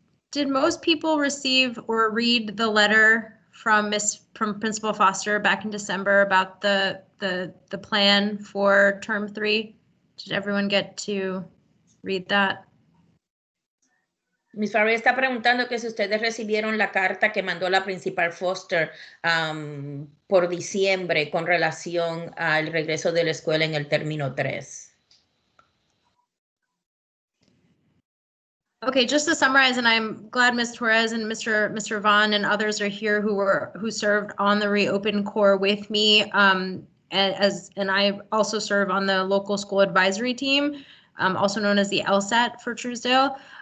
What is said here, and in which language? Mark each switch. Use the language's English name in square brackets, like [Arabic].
[English] Did most people receive or read the letter from Principal Foster back in December about the plan for term 3? Did everyone get to read that? [Spanish] Miss Farley está preguntando que si ustedes recibieron la carta que mandó la Principal Foster por diciembre con relación al regreso de la escuela en el término 3. [English] Okay, just to summarize, and I'm glad Ms. Torres and Mr. Vaughn and others are here who served on the Reopen Corps with me, and I also serve on the local school advisory team, also known as the LSAT for Truesdale.